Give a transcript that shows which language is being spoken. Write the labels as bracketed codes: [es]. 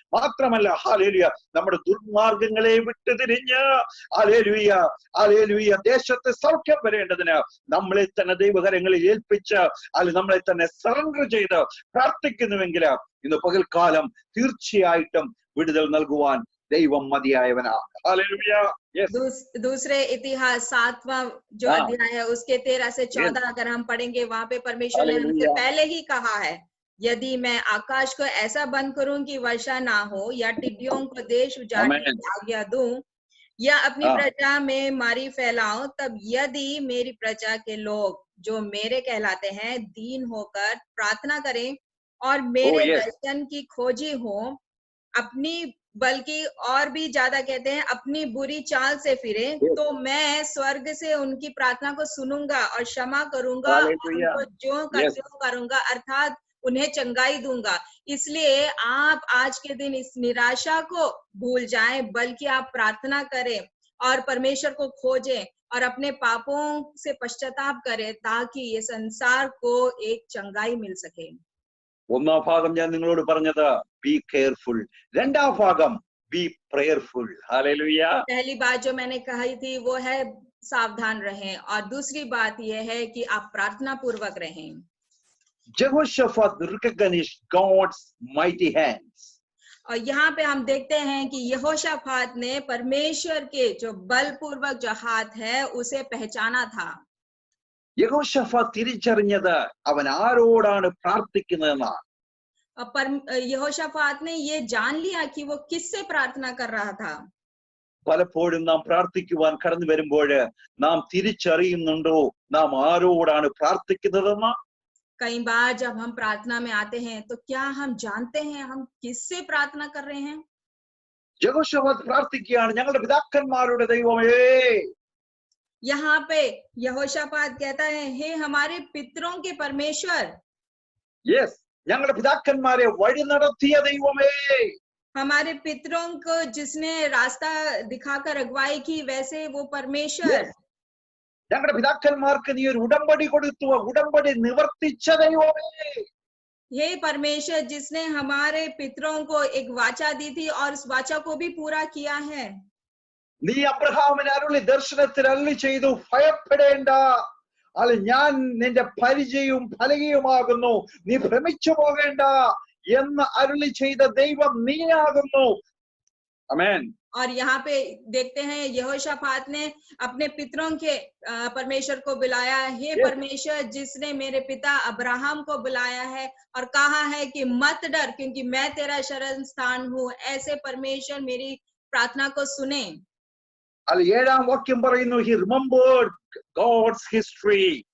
[ml] മാത്രമല്ല ഹല്ലേലൂയ നമ്മുടെ ദുർമാർഗങ്ങളെ വിട്ടുതിരിഞ്ഞ് ഹല്ലേലൂയ ദേശത്തെ സൗഖ്യം വരേണ്ടതിന് നമ്മളെ തന്നെ ദൈവകരങ്ങളിൽ ഏൽപ്പിച്ച് നമ്മളെ തന്നെ സറണ്ടർ ചെയ്ത് പ്രാർത്ഥിക്കുന്നുവെങ്കിൽ ഇന്ന് പകൽക്കാലം തീർച്ചയായിട്ടും വിടുതൽ നൽകുവാൻ ദൈവം മതിയായവനാണ്. [hi] हालेलुया. दूसरे इतिहास 7वां जो अध्याय है उसके 13 से 14 अगर हम पढ़ेंगे वहां पे परमेश्वर ने हमसे पहले ही कहा है, यदि मैं आकाश को ऐसा बंद करूं कि वर्षा ना हो या टिड्डियों को देश उजाड़ने की आज्ञा दूं या अपनी प्रजा में मारी फैलाऊं, तब यदि मेरी प्रजा के लोग जो मेरे कहलाते हैं दीन होकर प्रार्थना करें और मेरे दर्शन की खोजी हो, अपनी बल्कि और भी ज्यादा कहते हैं अपनी बुरी चाल से फिरे, तो मैं स्वर्ग से उनकी प्रार्थना को सुनूंगा और क्षमा करूंगा और उनको ज्यों का त्यों करूंगा, अर्थात उन्हें चंगाई दूंगा। इसलिए आप आज के दिन इस निराशा को भूल जाएं, बल्कि आप प्रार्थना करें और परमेश्वर को खोजें और अपने पापों से पश्चाताप करें ताकि ये संसार को एक चंगाई मिल सके। [ml] ഒന്നാം ഭാഗം ഞാൻ നിങ്ങളോട് പറഞ്ഞത് [en] be careful, [ml] രണ്ടാം ഭാഗം [en] Be prayerful. [ml] ഹല്ലേലൂയ. [hi] पहली बात जो मैंने कही थी वो है सावधान रहें और दूसरी बात यह है कि आप प्रार्थना पूर्वक रहें. [en] Jehoshaphat recognized God's mighty hands. [hi] और यहाँ पे हम देखते हैं कि यहोशाफात ने परमेश्वर के जो बलपूर्वक जो हाथ है उसे पहचाना था. [ml] യഹോശഫാത്ത് തിരിച്ചറിഞ്ഞത് അവൻ ആരോടാണ് പ്രാർത്ഥിക്കുന്നതെന്നാണ്. [hi] पर यहोशाफात ने ये जान लिया कि वो किससे प्रार्थना कर रहा था. [ml] പലപ്പോഴും നാം പ്രാർത്ഥിക്കുവാൻ കടന്നു വരുമ്പോൾ നാം തിരിച്ചറിയുന്നുണ്ടോ നാം ആരോടാണ് പ്രാർത്ഥിക്കുന്നതെന്ന്? [hi] कई बार जब हम प्रार्थना में आते हैं तो क्या हम जानते हैं हम किससे प्रार्थना कर रहे हैं? [ml] യഹോശഫാത്ത് പ്രാർത്ഥിക്കുകയാണ്, ഞങ്ങളുടെ പിതാക്കന്മാരുടെ ദൈവമേ. [hi] यहाँ पे यहोशाफात कहता है, हे हमारे पितरों के परमेश्वर. [ml] യെസ്, ഞങ്ങളുടെ പിതാക്കന്മാരെ വഴി നടത്തിയ ദൈവമേ. [hi] हमारे पितरों को जिसने रास्ता दिखाकर अगुवाई की वैसे वो परमेश्वर. [ml] ഞങ്ങളുടെ പിതാക്കന്മാർക്ക് നീ ഒരു ഉടമ്പടി കൊടുത്തു, ഉടമ്പടി നിവർത്തിച്ച ദൈവമേ. [hi] हे परमेश्वर जिसने हमारे पितरों को एक वाचा दी थी और उस वाचा को भी पूरा किया है. [ml] നീ അബ്രഹാമിന് അരുളി ദർശനത്തിൽ അരുളി ചെയ്തു, ഭയപ്പെടേണ്ട, ഞാൻ നിന്റെ പരിചയവും ഫലകയുമാകുന്നു, നീ ഭ്രമിച്ചു പോകേണ്ട എന്ന് അരുളി ചെയ്ത ദൈവം നീയാകുന്നു. ആമേൻ. [hi] और यहाँ पे देखते हैं यहोशापात ने अपने पितरों के परमेश्वर को बुलाया, हे [en] Yes. [hi] परमेश्वर जिसने मेरे पिता अब्राहम को बुलाया है और कहा है कि मत डर क्योंकि मैं तेरा शरण स्थान हूँ, ऐसे परमेश्वर मेरी प्रार्थना को सुने। [ml] അതിൽ 7-ാം വാക്യം പറയുന്നു, [en] he remembered God's history.